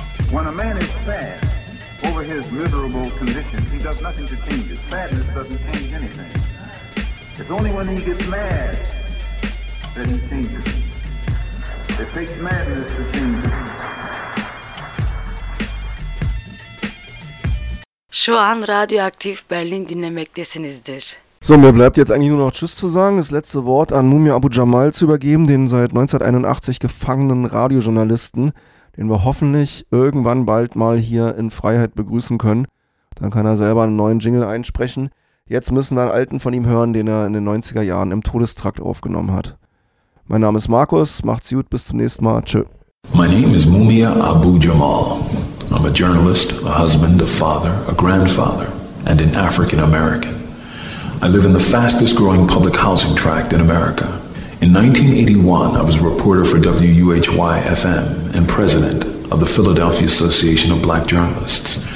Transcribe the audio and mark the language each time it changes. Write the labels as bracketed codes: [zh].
[en] When a man is sad over his miserable condition, he does nothing to change it. Sadness doesn't change anything. It's only when he gets mad that he changes. It takes madness to change it. [tr] Şu an Radioaktiv Berlin dinlemektesinizdir. [de] So, mir bleibt jetzt eigentlich nur noch Tschüss zu sagen, das letzte Wort an Mumia Abu-Jamal zu übergeben, den seit 1981 gefangenen Radiojournalisten, den wir hoffentlich irgendwann bald mal hier in Freiheit begrüßen können. Dann kann er selber einen neuen Jingle einsprechen. Jetzt müssen wir einen alten von ihm hören, den er in den 90er Jahren im Todestrakt aufgenommen hat. Mein Name ist Markus, macht's gut, bis zum nächsten Mal, tschö. [en] My name is Mumia Abu-Jamal. I'm a journalist, a husband, a father, a grandfather, and an African-American. I live in the fastest growing public housing tract in America. In 1981, I was a reporter for WUHY-FM and president of the Philadelphia Association of Black Journalists.